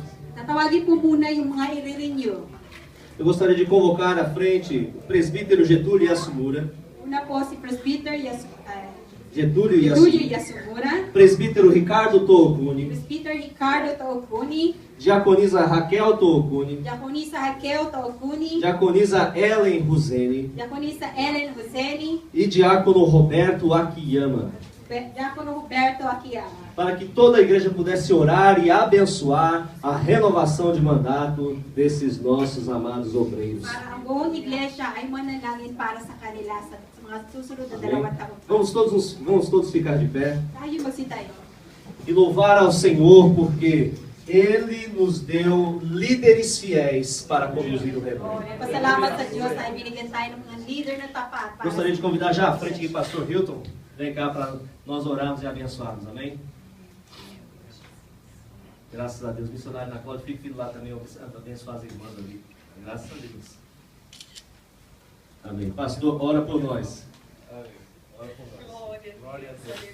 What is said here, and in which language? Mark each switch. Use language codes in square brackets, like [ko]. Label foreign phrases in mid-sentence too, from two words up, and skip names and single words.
[tl] Tatawagin po muna yung mga i-renew. [pt] Eu gostaria de convocar à frente o presbítero Getúlio Yasumura, [tl] Una po si Presbyter Getúlio Yasumura, [pt] presbítero Ricardo Toocuni, [tl] presbítero Ricardo Toocuni, [pt] diaconisa Raquel Toocuni, [tl] diaconisa Raquel Toocuni, [pt] diaconisa Ellen Ruzeni [tl] diaconisa Ellen Roseni [pt] e diácono Roberto Akiyama, [tl] diácono Roberto Akiyama, [pt] para que toda a igreja pudesse orar e abençoar a renovação de mandato desses nossos amados obreiros. [tl] para ang buong iglesia ay manalangin para sa kanila sa mga susunod na dalawang taon. [pt] Vamos todos ficar de pé [tl] Tayo magsitayo. [pt] e louvar ao Senhor, porque Ele nos deu líderes fiéis para conduzir o rebanho. [tl] Pasalamat sa Diyos na ibinigyan tayo ng mga leader na tapat. [pt] Gostaria de convidar já à frente aqui o pastor Hilton. Vem cá para nós orarmos e abençoarmos, amém? Graças a Deus, missionário na Cláudia, fique lá também, abençoar as irmãs ali. Graças a Deus. Amém. Pastor, ora por nós. Ora por nós. Glória a Deus.